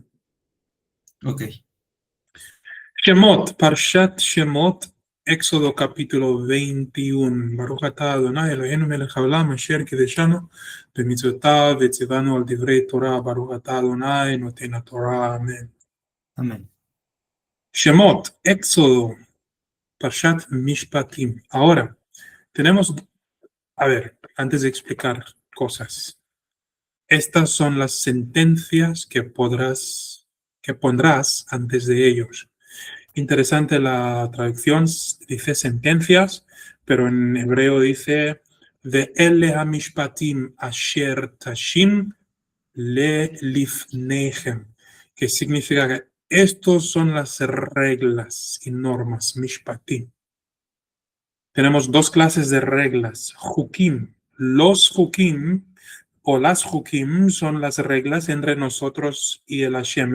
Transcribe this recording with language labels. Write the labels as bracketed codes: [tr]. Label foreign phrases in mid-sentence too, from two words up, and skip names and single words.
[es] Ok. Shemot, Parshat Shemot, Éxodo capítulo 21. [he] ברוך אתה ה' אלוהינו מלך העולם אשר קדשנו במצוותיו וציוונו על דברי תורה. ברוך אתה ה' נותן התורה. [es] Amén. Amén. Shemot, Éxodo, Parshat Mishpatim. Ahora, tenemos, a ver, antes de explicar cosas, estas son las sentencias que pondrás antes de ellos. Interesante la traducción, dice sentencias, pero en hebreo dice [he] ואלה המשפטים אשר תשים לפניהם, [es] que significa que estos son las reglas y normas, mishpatim. Tenemos dos clases de reglas, hukim. Los hukim o las hukim son las reglas entre nosotros y el Hashem.